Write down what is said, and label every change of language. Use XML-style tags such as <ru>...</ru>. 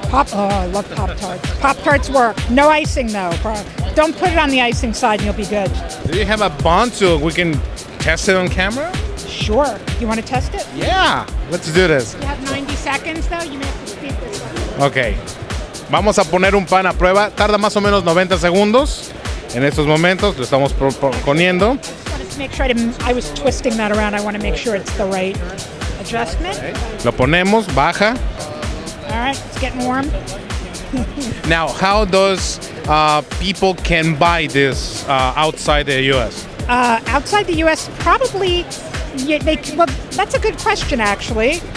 <en>Oh, I love Pop-Tarts. Pop-Tarts work. No icing, though. Don't put it on the icing side and you'll be good. Do you have a bun so we can test it on camera? Sure. You want to test it? Yeah. Let's do this. You have 90 seconds, though. You may have to speed this one. Ok.</en> <es>Vamos a poner un pan a prueba. Tarda más o menos 90 segundos. En estos momentos lo estamos poniendo.</es> <en>just make sure I was twisting that around. I want to make sure it's the right adjustment.</en> <es>Okay. Lo ponemos, baja.</es> <en>All right, it's getting warm. Now, how does people can buy this outside the U.S.? Outside the U.S., probably, well, that's a good question, actually.</en>